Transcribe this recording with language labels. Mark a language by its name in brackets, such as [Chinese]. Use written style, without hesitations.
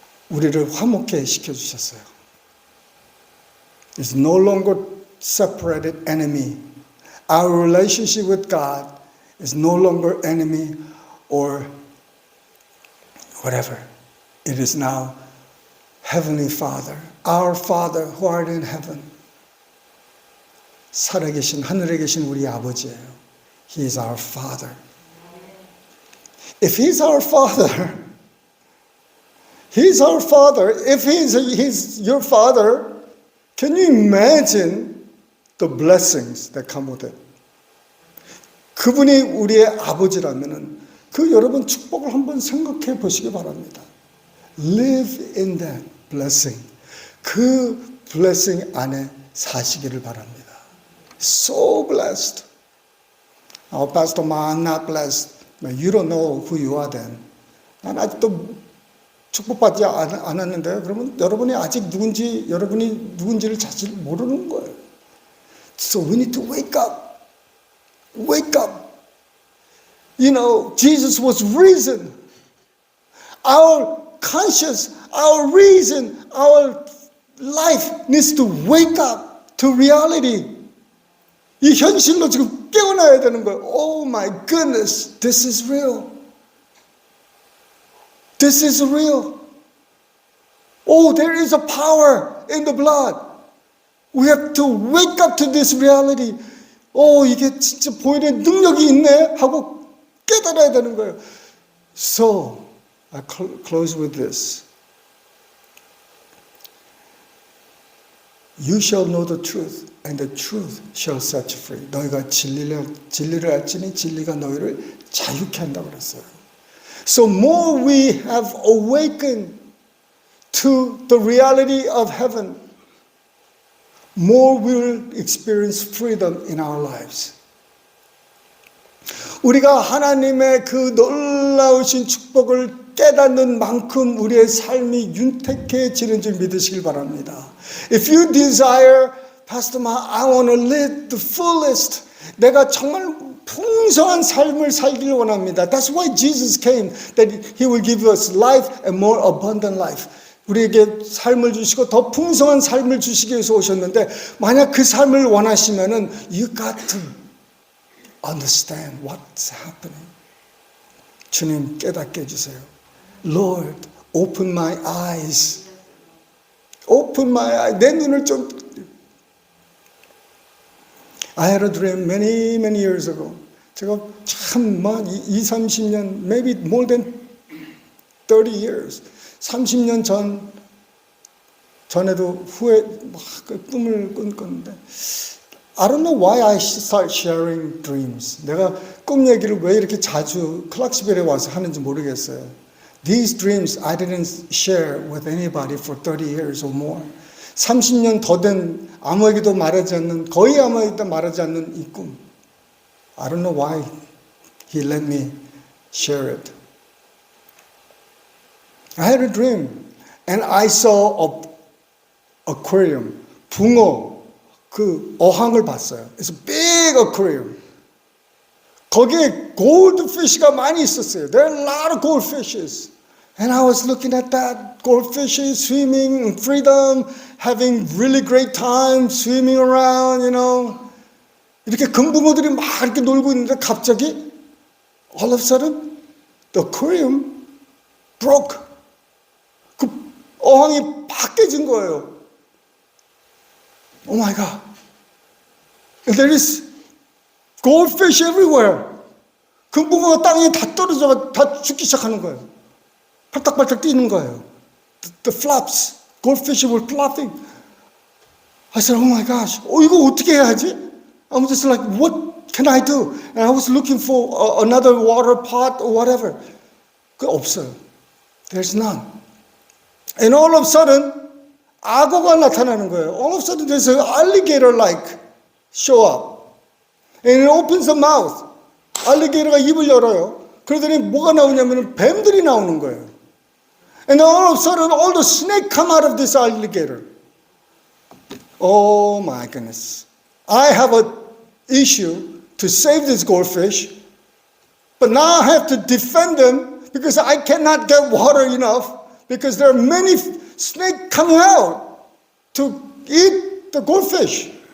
[Korean] 우리를 화목케 시켜주셨어요. [English] It's no longer separated enemy. Our relationship with God is no longer enemy or whatever. It is now Heavenly Father, our Father who art in heaven. [Korean] 살아계신 하늘에 계신 우리 아버지예요. [English] He is our Father. If He's our Father, He's our Father. If He's your Father, can you imagine the blessings that come with it? [Korean] 그분이 우리의 아버지라면은 그 여러분 축복을 한번 생각해 보시기 바랍니다. [English] Live in that blessing. [Korean] 그 blessing 안에 사시기를 바랍니다. [English] So blessed. Oh, Pastor Ma, I'm not blessed. You don't know who you are then. [Korean] 난 아직도 축복받지 않았는데요. 그러면 여러분이 아직 여러분이 누군지를 자칫 모르는 거예요. [English] So we need to wake up. Wake up. You know, Jesus was risen. Our conscience, our reason, our life needs to wake up to reality. [Korean] 이 현실로 지금 깨어나야 되는 거예요. [English] Oh my goodness, this is real. This is real. Oh, there is a power in the blood. We have to wake up to this reality. [Korean] 이게 진짜 보이는 능력이 있네 하고 깨달아야 되는 거예요. [English] So, I close with this. You shall know the truth, and the truth shall set you free. [Korean] 너희가 진리를 알지니 진리가 너희를 자유케 한다고 그랬어요. [English] So more we have awakened to the reality of heaven, more we will experience freedom in our lives. [Korean] 우리가 하나님의 그 놀라우신 축복을 깨닫는 만큼 우리의 삶이 윤택해지는 줄 믿으시길 바랍니다. [English] If you desire, Pastor Ma, I want to live the fullest. [Korean] 내가 정말 풍성한 삶을 살기를 원합니다. [English] That's why Jesus came, that He will give us life and more abundant life. [Korean] 우리에게 삶을 주시고 더 풍성한 삶을 주시기 위해서 오셨는데 만약 그 삶을 원하시면은 [English] you got to understand what's happening. [Korean] 주님 깨닫게 해주세요. [English] Lord, open my eyes. [Korean] Open my eyes. 내 눈을 좀. [English] I had a dream many years ago. [Korean] 제가 참 20-30년, [English] maybe more than 30 years. [Korean] 30년 전 전에도 후에 막 꿈을 꾼건데 [English] I don't know why I start sharing dreams. [Korean] 내가 꿈 얘기를 왜 이렇게 자주 클락스빌에 와서 하는지 모르겠어요. [English] These dreams I didn't share with anybody for 30 years or more. [Korean] 30년 더 된 아무에게도 말하지 않는, 거의 아무에게도 말하지 않는 이 꿈. [English] I don't know why he let me share it. I had a dream and I saw an aquarium, [Korean] 붕어, 그 어항을 봤어요. [English] It's a big aquarium. [Korean] 거기에 goldfish가 많이 있었어요. [English] There are a lot of goldfishes. And I was looking at that, goldfishes swimming in freedom, having really great time, swimming around, you know. [Korean] 이렇게 금붕어들이 막 이렇게 놀고 있는데 갑자기 [English] all of a sudden the aquarium broke. [Korean] 그 어항이 팍 깨진 거예요. [English] Oh my God. And there is goldfish everywhere. [Korean] 금붕어가 땅에 다 떨어져, 다 죽기 시작하는 거예요. 팔딱팔딱 뛰는 거예요. [English] The flaps, goldfish were flapping. I said, oh my gosh, [Korean] 이거 어떻게 해야 하지? [English] I was just like, what can I do? And I was looking for another water pot or whatever. [Korean] 그 없어요. [English] There's none. And all of a sudden, [Korean] 악어가 나타나는 거예요. [English] All of a sudden, there's an alligator-like show up. And it opens the mouth. [Korean] 알리게이터가 입을 열어요. 그러더니 뭐가 나오냐면 뱀들이 나오는 거예요. [English] And all of a sudden, all the snakes come out of this alligator. Oh my goodness. I have an issue to save this goldfish, but now I have to defend them because I cannot get water enough because there are many snakes coming out to eat the goldfish.